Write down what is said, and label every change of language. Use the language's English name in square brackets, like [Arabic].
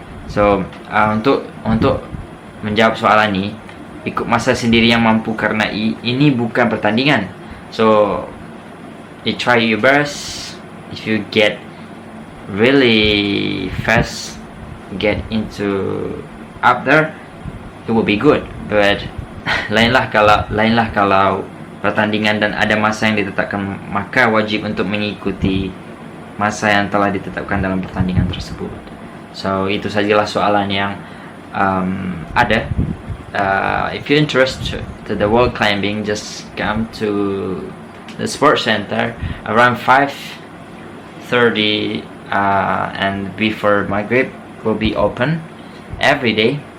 [Malay] So untuk menjawab soalan ini, ikut masa sendiri yang mampu karena ini bukan pertandingan. [English] So you try your best. If you get really fast, get into up there, it will be good. [Malay] But lainlah kalau pertandingan dan ada masa yang ditetapkan, maka wajib untuk mengikuti masa yang telah ditetapkan dalam pertandingan tersebut. So itu sajalah soalan yang ada. [English] If you're interested to the wall climbing, just come to the sports center around 5:30 and before Maghrib will be open every day.